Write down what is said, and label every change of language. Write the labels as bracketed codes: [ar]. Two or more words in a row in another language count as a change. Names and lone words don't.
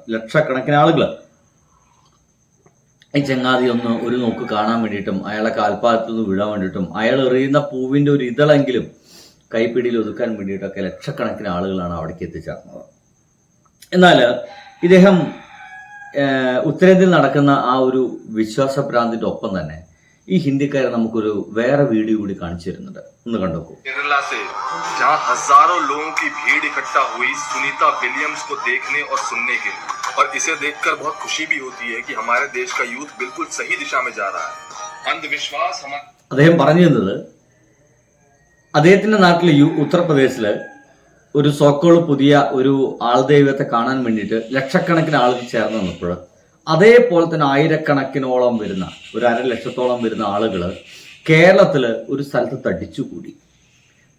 [ml] ലക്ഷക്കണക്കിന് ആളുകൾ ഈ ചങ്ങാതി ഒരു നോക്ക് കാണാൻ വേണ്ടിയിട്ടും അയാളെ കാൽപ്പാദത്തിൽ നിന്ന് വീഴാൻ വേണ്ടിയിട്ടും അയാൾ എറിയുന്ന പൂവിൻ്റെ ഒരു ഇതളെങ്കിലും കൈപ്പിടിയിൽ ഒതുക്കാൻ വേണ്ടിയിട്ടൊക്കെ ലക്ഷക്കണക്കിന് ആളുകളാണ് അവിടേക്ക് എത്തിച്ചേർന്നത്. എന്നാൽ ഇദ്ദേഹം ഉത്തരേന്ത്യയിൽ നടക്കുന്ന ആ ഒരു വിശ്വാസഭ്രാന്തിന്റെ ഒപ്പം തന്നെ ഈ ഹിന്ദിക്കാരെ നമുക്കൊരു വേറെ വീഡിയോ കൂടി കാണിച്ചു തരുന്നുണ്ട്. ഒന്ന് കണ്ടോക്കൂ. [hi] केरला से जहां हजारों लोगों की भीड़ इकट्ठा हुई सुनीता विलियम्स को देखने और सुनने के लिए, और इसे देखकर बहुत खुशी भी होती है कि हमारे देश का यूथ बिल्कुल सही दिशा में जा रहा है. अंधविश्वास [ml] അദ്ദേഹം പറഞ്ഞു തന്നത്, അദ്ദേഹത്തിന്റെ നാട്ടിൽ ഉത്തർപ്രദേശില് ഒരു സോക്കോള് പുതിയ ഒരു ആൾദൈവത്തെ കാണാൻ വേണ്ടിയിട്ട് ലക്ഷക്കണക്കിന് ആളുകൾ ചേർന്ന് നിന്നപ്പോൾ അതേപോലെ തന്നെ ആയിരക്കണക്കിനോളം വരുന്ന, ഒരു 1.5 ലക്ഷത്തോളം വരുന്ന ആളുകൾ കേരളത്തിൽ ഒരു സ്ഥലത്ത് തടിച്ചുകൂടി.